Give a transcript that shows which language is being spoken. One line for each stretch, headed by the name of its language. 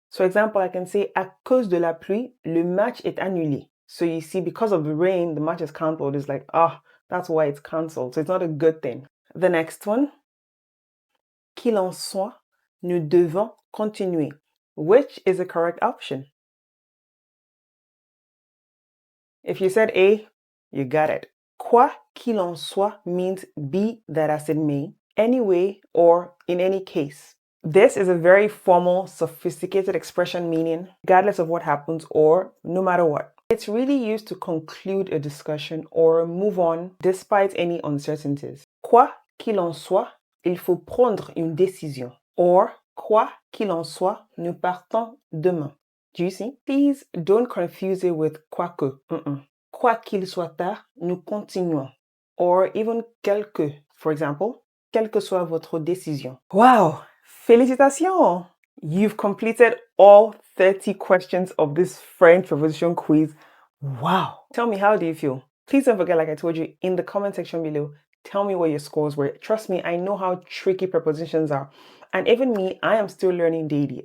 English: So example, I can say
French: à cause de la pluie, le match est annulé.
English: So you see, because of the rain, the match is cancelled. It's like, that's why it's cancelled. So it's not a good thing. The next one,
French: qu'il en soit, nous devons continuer,
English: which is the correct option. If you said A, you got it.
French: Quoi qu'il en soit
English: means be that as it may, anyway, or in any case. This is a very formal, sophisticated expression meaning regardless of what happens or no matter what. It's really used to conclude a discussion or move on despite any uncertainties.
French: Quoi qu'il en soit, il faut prendre une décision. Or, quoi qu'il en soit, nous partons demain.
English: Do you see? Please don't confuse it with quoique.
French: Quoi qu'il soit tard, nous continuons.
English: Or even
French: quelque.
English: For example,
French: quelle que soit votre décision. Wow! Félicitations!
English: You've completed all 30 questions of this French preposition quiz. Wow. Tell me, how do you feel? Please don't forget, like I told you, in the comment section below, tell me what your scores were. Trust me, I know how tricky prepositions are. And even me, I am still learning daily.